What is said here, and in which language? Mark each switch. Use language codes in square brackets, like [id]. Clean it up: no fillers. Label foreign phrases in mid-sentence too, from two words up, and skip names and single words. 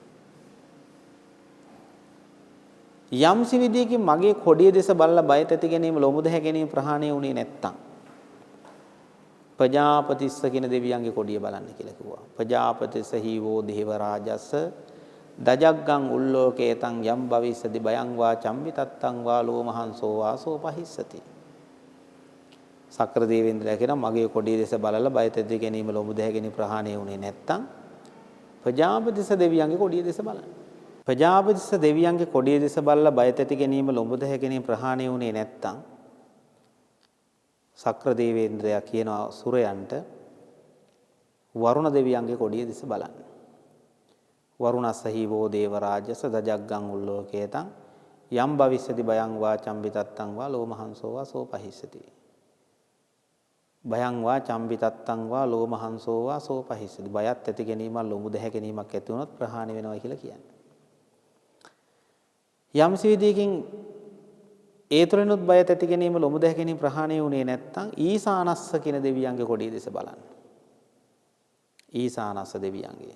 [si] යම්සි විදියකින් මගේ කොඩිය දෙස බලලා බයත් ඇති ගැනීම ලොමුද හැගෙනීම ප්‍රහාණය වුණේ නැත්තම් ප්‍රජාපතිස්ස කියන දෙවියන්ගේ කොඩිය බලන්න කියලා කිව්වා. [pi] ප්‍රජාපතිස්ස හීවෝ දේව රාජස්ස දජග්ගං උල්ලෝකේතං යම් භවිස්සති බයං වා චම්මි තත්තං වා ලෝමහංසෝ වාසෝ පහිස්සති. [si] සක්‍ර දේවේන්ද්‍රයා කියන මගේ කොඩිය දෙස බලලා බයත ඇති ගැනීම ලොමුද හැගෙනීම ප්‍රහාණය වුණේ නැත්තම් ප්‍රජාපතිස්ස දෙවියන්ගේ කොඩිය දෙස බලන්න. ප්‍රජාපතිස්ස දෙවියන්ගේ කොඩිය දෙස බලලා බයත ඇති ගැනීම ලොමුද හැගෙනීම ප්‍රහාණය වුණේ නැත්තම් සක්‍ර දේවේන්ද්‍රයා කියනවා සුරයන්ට වරුණ දෙවියන්ගේ කොඩිය දිස බලන්න. [pi] වරුණස්ස හීවෝ දේවරාජස දජග්ගං උල්ලෝකේතං යම් භවිස්සති භයං වා චම්බිතත්තං වා ලෝමහංසෝ වා සෝපහිස්සති. භයං වා චම්බිතත්තං වා ලෝමහංසෝ වා සෝපහිස්සති. [si] බයත් ඇති ගැනීමක් ලොමු දැහැ ගැනීමක් ඇති වුණොත් ප්‍රහාණය වෙනවා කියලා කියන්නේ. යම් විදියකින් ඒ තුළිනුත් බය ඇති ගැනීම ලොමු දැහැ ගැනීම ප්‍රහාණය වුණේ නැත්නම් ඊසානස්ස කියන දෙවියන්ගේ කොඩිය දෙස බලන්න. ඊසානස්ස දෙවියන්ගේ.